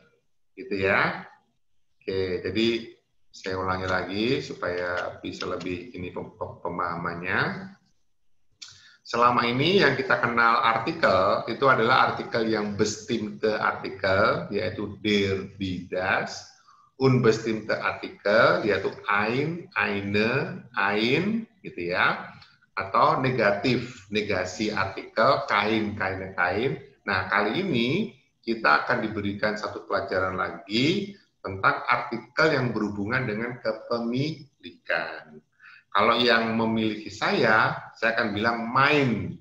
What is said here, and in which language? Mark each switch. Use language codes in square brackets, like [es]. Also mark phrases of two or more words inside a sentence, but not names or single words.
[id] Gitu ya. Oke, jadi saya ulangi lagi supaya bisa lebih ini pemahamannya. Selama ini yang kita kenal artikel itu adalah artikel yang [de] bestimmte artikel, [id] yaitu [de] der, die, das. Unbestimmte artikel, yaitu ein, eine, ein, [id] gitu ya. Atau negatif, negasi artikel, [de] kain, kaine, kain. [id] Nah, kali ini kita akan diberikan satu pelajaran lagi tentang artikel yang berhubungan dengan kepemilikan. Kalau yang memiliki saya akan bilang mein.